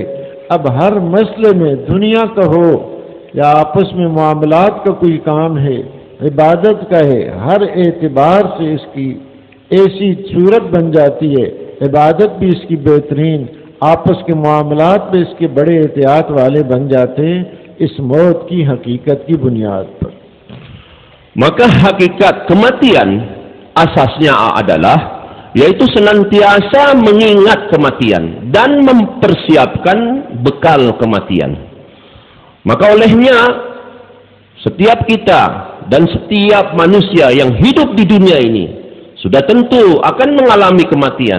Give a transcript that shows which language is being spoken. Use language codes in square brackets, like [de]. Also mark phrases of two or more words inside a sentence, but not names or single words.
[hi] अब हर मसले में, दुनिया का हो या आपस में मामलात का कोई काम है, इबादत का है, हर एतबार से इसकी ऐसी सूरत बन जाती है, इबादत भी इसकी बेहतरीन, आपस के मामलात में इसके बड़े एहतियात वाले बन जाते हैं, इस मौत की हकीकत की बुनियाद पर। [id] Maka hakikat kematian asasnya adalah yaitu senantiasa mengingat kematian dan mempersiapkan bekal kematian. Maka olehnya setiap kita dan setiap manusia yang hidup di dunia ini sudah tentu akan mengalami kematian.